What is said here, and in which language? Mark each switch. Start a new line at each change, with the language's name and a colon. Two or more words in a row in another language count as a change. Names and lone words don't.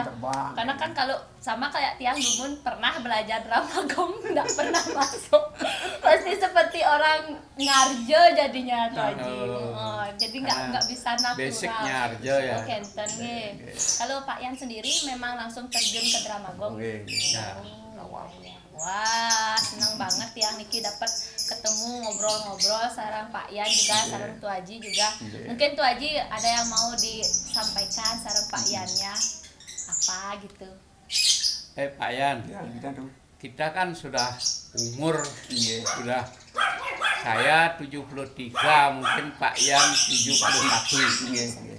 Indonesian: Karena kan kalau sama kayak tiang Dumun pernah belajar drama gong nggak pernah masuk pasti seperti orang ngarjo jadinya tuh Haji. Jadi nggak bisa natural. Basicnya arjo ya.
Balinese: Oh kenten
Indonesian: Kalau Pak Yan sendiri memang langsung terjun ke drama gong. Wah, senang banget ya Niki dapat ketemu ngobrol-ngobrol sarang Pak Yan juga, sarang Tuh Haji juga. Mungkin Tuh Haji ada yang mau disampaikan sarang Pak Yannya apa gitu. Pak Yan, kita kan sudah umur sudah saya 73, mungkin Pak Yan 71.